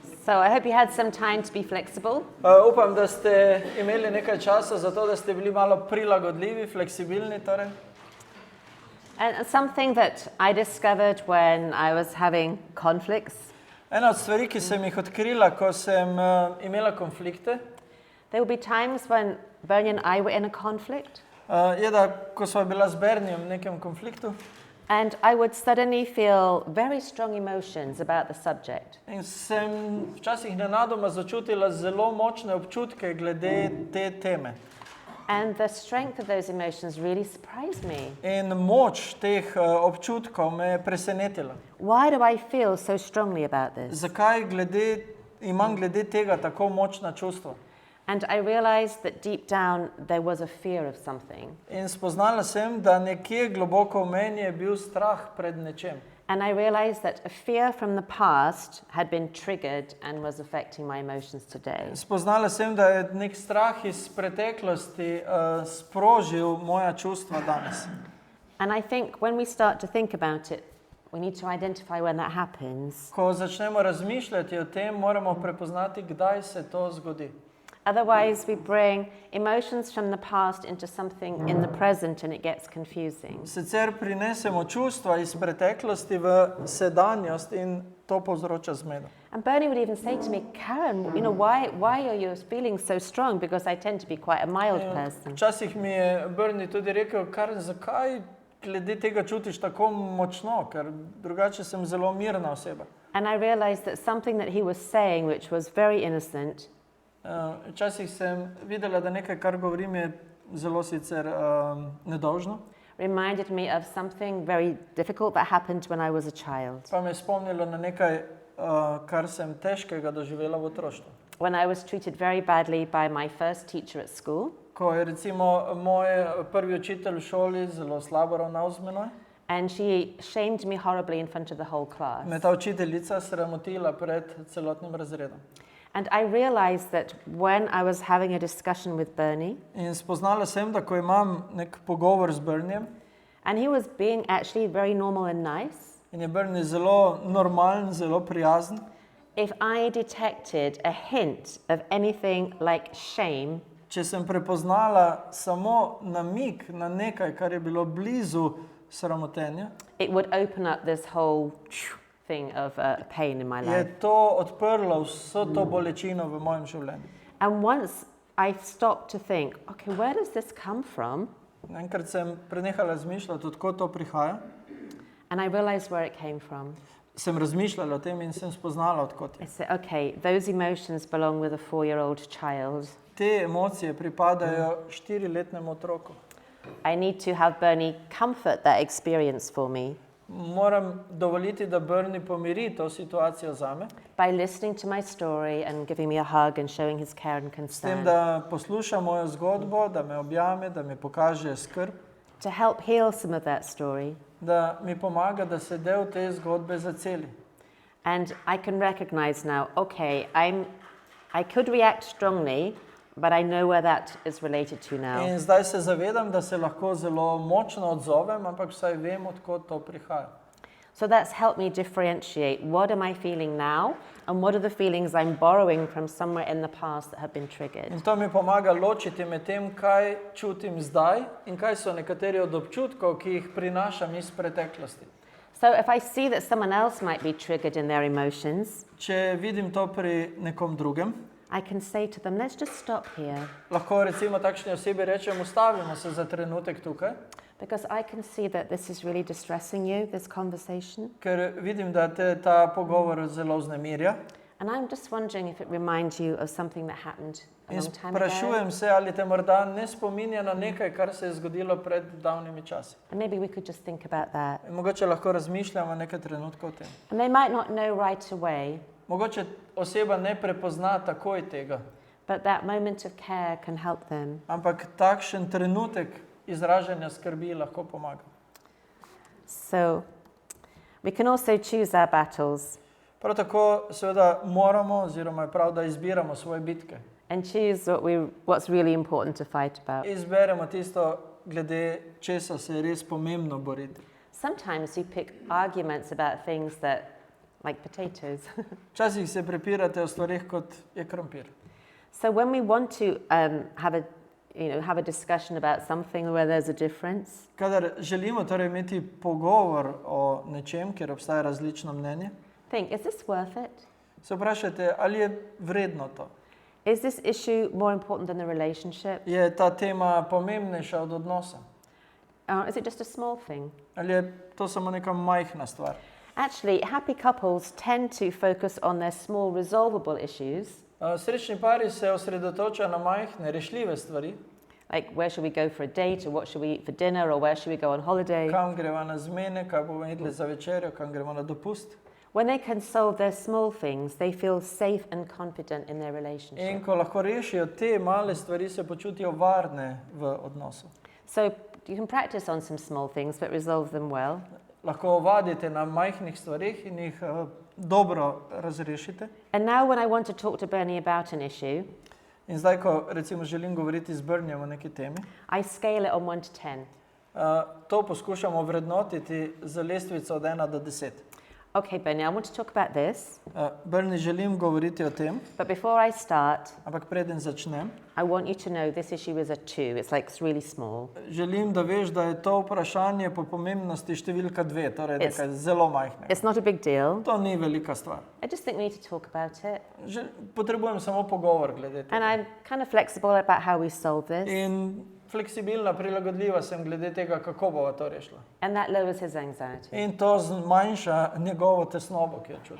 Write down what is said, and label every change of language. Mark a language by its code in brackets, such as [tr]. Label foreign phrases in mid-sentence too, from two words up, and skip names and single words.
[en] So I hope you had some time to be flexible. [sl] Upam, da ste imeli nekaj časa za to, da ste bili malo prilagodljivi, fleksibilni. Torej. [en] And something that I discovered when I was having conflicts, [sl] Ena od stvari, ki sem jih odkrila, ko sem imela konflikte, [en] there will be times when Bernie and I were in a conflict, [sl] je, da ko sva bila z Bernijem v nekem konfliktu [en] and I would suddenly feel very strong emotions about the subject. [sl] in sem včasih nenadoma začutila zelo močne občutke glede te teme. [en] And the strength of those emotions really surprised me. [sl] In moč teh občutkov me je presenetila. [en] Why do I feel so strongly about this? [sl] Zakaj imam glede tega tako močna čustva? [en] And I realized that deep down there was a fear of something. [sl] In spoznala sem, da nekje globoko v meni je bil strah pred nečem. [en] And I realized that a fear from the past had been triggered and was affecting my emotions today. [sl] Spoznala sem, da je nek strah iz preteklosti sprožil moja čustva danes. [en] And I think when we start to think about it, we need to identify when that happens. [sl] Ko začnemo razmišljati o tem, moramo prepoznati, kdaj se to zgodi. [en] Otherwise, we bring emotions from the past into something in the present and it gets confusing. [sl] Sicer prinesemo čustva iz preteklosti v sedanjost in to povzroča zmedo. [en] And Bernie would even say to me, Karen, why are you feeling so strong? Because I tend to be quite a mild person. [sl] Včasih mi je Bernie tudi rekel, Karen, zakaj glede tega čutiš tako močno, ker drugače sem zelo mirna oseba. [en] And I realized that something that he was saying, which was very innocent, [sl] Včasih sem videla, da nekaj, kar govorim, je zelo sicer nedolžno. [en] reminded me of something very difficult that happened when I was a child. [sl] Pa me je spomnilo na nekaj, kar sem težkega doživela v otroštvu. [en] When I was treated very badly by my first teacher at school, [sl] Ko je recimo moj prvi učitelj v šoli zelo slabo ravnal z menoj, [en] and she shamed me horribly in front of the whole class. [sl] me je ta učiteljica sramotila pred celotnim razredom. [en] And I realized that when I was having a discussion with Bernie, [sl] In spoznala sem, da ko imam nek pogovor z Bernijem, [en] and he was being actually very normal and nice, [sl] in je Bernie zelo normalen, zelo prijazen, [en] if I detected a hint of anything like shame, [sl] če sem prepoznala samo namig na nekaj, kar je bilo blizu sramotenja, [en] it would open up this whole thing of pain in my [sl] je [en] life. [sl] to odprlo vso to bolečino v mojem življenju. [en] And once I stopped to think, okay, where does this come from? [sl] Enkrat sem prenehala razmišljati, odkot to prihaja. [en] And I realized where it came from. [sl] Sem razmišljala o tem in sem spoznala, odkot [en] I [sl] je. [en] said, okay, those emotions belong with a 4-year-old child. [sl] Te emocije pripadajo 4-letnemu otroku. [en] I need to have Bernie comfort that experience for me [sl] Moram dovoliti, da Bernie pomiri to situacijo zame, [en] by listening to my story and giving me a hug and showing his care and [sl] s tem, [en] concern [sl] da posluša mojo zgodbo, da me objame, da mi pokaže skrb, [en] to help heal some of that story. [sl] da mi pomaga, da se del te zgodbe zaceli. [en] And I can recognize now, okay, I could react strongly, but I know where that is related to now. [sl] In zdaj se zavedam, da se lahko zelo močno odzovem, ampak vsaj vem, odkot to prihaja. [en] So that's helped me differentiate what am I feeling now and what are the feelings I'm borrowing from somewhere in the past that have been triggered. [sl] In to mi pomaga ločiti med tem, kaj čutim zdaj in kaj so nekateri od občutkov, ki jih prinašam iz preteklosti. [en] So if I see that someone else might be triggered in their emotions, [sl] Če vidim to pri nekom drugem, [en] I can say to them, let's just stop here, [sl] lahko recimo takšni osebi rečem, ustavimo se za trenutek tukaj, [en] because I can see that this is really distressing you, this conversation. [sl] ker vidim, da te ta pogovor zelo vznemirja. [en] And I'm just wondering if it reminds you of something that happened a [sl] In [en] long time ago. [sl] sprašujem se, ali te morda ne spominja na nekaj, kar se je zgodilo pred davnimi časi. [en] And maybe we could just think about that. [sl] In mogoče lahko razmišljamo nekaj trenutkov o tem. [en] And they might not know right away, [sl] Mogoče oseba ne prepozna takoj tega, [en] but that moment of care can help them. [sl] ampak takšen trenutek izražanja skrbi lahko pomaga. [en] So we can also choose our battles [sl] Prav tako seveda moramo oziroma je prav, da izbiramo svoje bitke. [en] and choose what's really important to fight about. [sl] Izberemo tisto, glede česa se je res pomembno boriti. [en] Sometimes we pick arguments about things that, like potatoes. [sl] Včasih se prepirate o stvarih, kot je krompir. [en] So when we want to have a discussion about something where there's a difference, [sl] Kadar želimo torej imeti pogovor o nečem, kjer obstaja različno mnenje, [en] think, is this worth it? [sl] se vprašajte, ali je vredno to. [en] Is this issue more important than the relationship? [sl] Je ta tema pomembnejša od odnosa? [en] Is it just a small thing? [sl] Ali je to samo neka majhna stvar? [en] Actually, happy couples tend to focus on their small resolvable issues, [sl] Srečni pari se osredotočajo na majhne, rešljive stvari. [en] like where should we go for a date, or what should we eat for dinner, or where should we go on holiday. [sl] Kam gremo na zmene, kaj bomo jedli za večerjo, kam gremo na dopust. [en] When they can solve their small things, they feel safe and confident in their [sl] In [en] relationship. [sl] ko lahko rešijo te male stvari, se počutijo varne v odnosu. [en] So you can practice on some small things, but resolve them well. [sl] Lahko vadite na majhnih stvarih in jih dobro razrešite. [en] And now when I want to talk to Bernie about an issue, [sl] In zdaj, ko recimo želim govoriti z Bernijem o neki temi, [en] I scale it on 1 to 10. [sl] to poskušamo vrednotiti z lestvico od 1 do 10. [en] Okay, Bernie, I want to talk about this, [sl] Bernie, želim govoriti o tem, [en] but before I start, [sl] ampak preden začnem, [en] I want you to know this issue is a 2. It's like it's really small. [sl] želim, da veš, da je to vprašanje po pomembnosti številka 2, torej [en] It's- [sl] nekaj zelo majhnega. [en] It's not a big deal. [sl] To ni velika stvar. [en] I just think we need to talk about it. [sl] Potrebujem samo pogovor glede [en] And [sl] tega. [en] I'm kind of flexible about how we solve this. [sl] In fleksibilna, prilagodljiva sem glede tega, kako bova to rešila. [en] And that lowers his anxiety. [sl] In to zmanjša njegovo tesnobo, ki jo čuti.